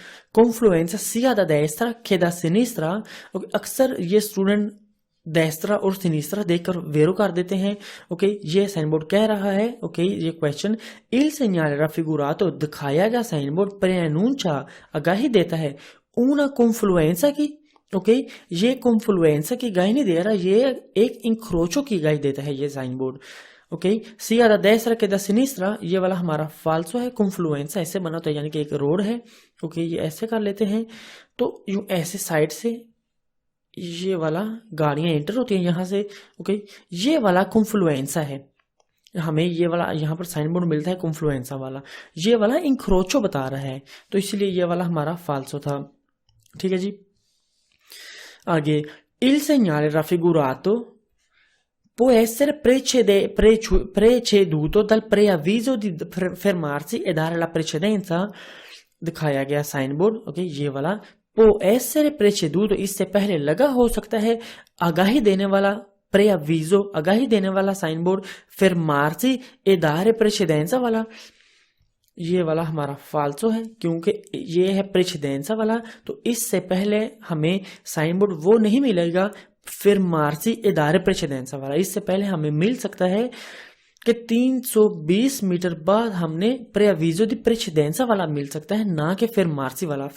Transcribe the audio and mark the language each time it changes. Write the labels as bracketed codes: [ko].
[it] confluenza sia da destra che da sinistra। [hi] अक्सर ये student destra और sinistra देखकर वेरो कर देते हैं। ओके, ये साइन बोर्ड कह रहा है, ओके, ये क्वेश्चन, [it] il segnale raffigurato, [hi] दिखाया गया साइन बोर्ड preannuncia, आगाही देता है, [it] una confluenza [hi] की, ओके, ये कॉन्फ्लुएंसा की गाही नहीं दे रहा, ये एक इंक्रोचो की गाही देता है ये sign board. Okay, [it] sia da destra che da sinistra, [hi] ये वाला हमारा फाल्सो है, कॉन्फ्लुएंसा ऐसे बना होता है, यानी कि एक रोड है। ओके, ये ऐसे कर लेते हैं, तो यूं ऐसे साइड से ये वाला गाड़ियां एंटर होती हैं यहां से। ओके, ये वाला कॉन्फ्लुएंसा है, हमें ये वाला यहाँ पर साइन बोर्ड मिलता है कॉन्फ्लुएंसा वाला, ये वाला इंक्रोचो बता रहा है, तो इसलिए ये वाला हमारा फाल्सो था। ठीक है जी, आगे, [it] il segnale raffigurato può essere preceduto dal preavviso di fermarsi e dare la precedenza, [hi] दिखाया गया साइन बोर्ड। ओके, ये वाला [it] può essere preceduto, [hi] इससे पहले लगा हो सकता है, आगाही देने वाला preavviso, आगाही देने वाला sign board, [it] fermarsi e dare precedenza [hi] वाला, ये वाला हमारा फाल्सो है, क्योंकि ये है प्रेसिडेंसा वाला, तो इससे पहले हमें साइन बोर्ड वो नहीं मिलेगा फिर मार्सी इदारे प्रेसिडेंसा वाला, इससे पहले हमें मिल सकता है कि 320 मीटर बाद हमने प्रेविजो दी प्रेसिडेंसा वाला मिल सकता है, ना कि फिर मार्सी वाला।